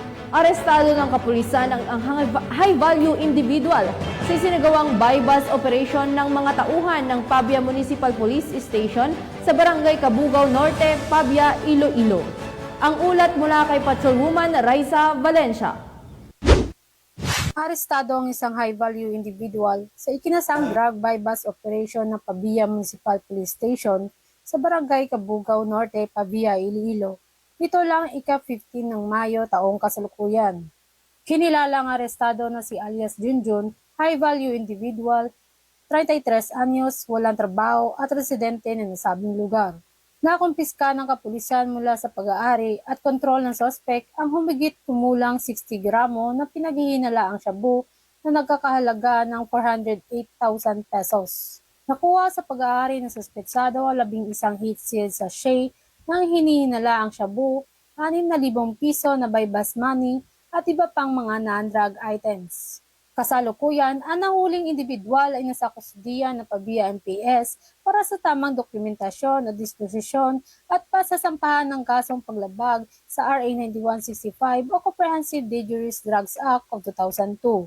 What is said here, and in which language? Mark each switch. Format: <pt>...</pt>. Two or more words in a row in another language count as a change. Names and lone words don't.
<tl>Arestado ng kapulisan ang</tl> <en>high-value individual</en> <tl>sa isinagawang</tl> <en>buy-bus operation</en> <tl>ng mga tauhan ng Pabia Municipal Police Station sa Barangay Cabugao Norte, Pabia, Iloilo. Ang ulat mula kay Patrolwoman Raisa Valencia. Arestado ang isang</tl> <en>high-value individual</en> <tl>sa ikinasang</tl> <en>drug buy-bus operation</en> <tl>ng Pabia Municipal Police Station sa Barangay Cabugao Norte, Pabia, Iloilo. Ito lang ika-15 ng Mayo taong kasalukuyan. Kinilala ang arestado na si alias Junjun,</tl> <en>high-value individual,</en> <tl>33 anyos, walang trabaho at residente ng nasabing lugar. Nakumpiska ng kapulisan mula sa pag-aari at kontrol ng sospek ang humigit kumulang 60 gramo na pinaghihinalaang shabu na nagkakahalaga ng 408,000 pesos. Nakuha sa pag-aari ng suspetsado ang 11</tl> <en>heat sealed sachet</en> <tl>ng hinihinala ang shabu, 6,000 piso na</tl> <en>buy-bus money</en> <tl>at iba pang mga</tl> <en>non-drug items.</en> <tl>Kasalukuyan, ang nahuling individual ay nasa kustudiya ng Pabia MPS para sa tamang dokumentasyon at disposisyon at pasasampahan ng kasong paglabag sa RA 9165 o Comprehensive Dangerous Drugs Act of 2002.</tl>